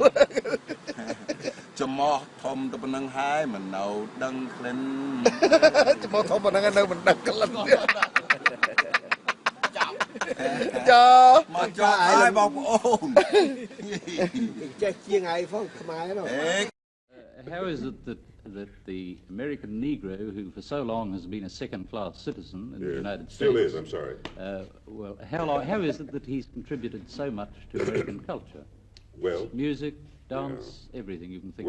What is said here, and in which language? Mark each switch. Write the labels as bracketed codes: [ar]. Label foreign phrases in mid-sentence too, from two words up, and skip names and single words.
[km] ចំមោះធំទៅប៉ុណ្ណឹងហើយមិននៅដឹងក្លិន ចំមោះធំប៉ុណ្ណឹងនៅមិនដឹងក្លិនទៀតចោ មកចោហើយបងប្អូន ចេះជាងឯងផងខ្មែរនោះ [en] How is it that the American Negro, who for so long has been a second-class citizen in the United States, still is, I'm sorry. Well, how is it that he's contributed so much to American culture? Well, music, dance, everything you can think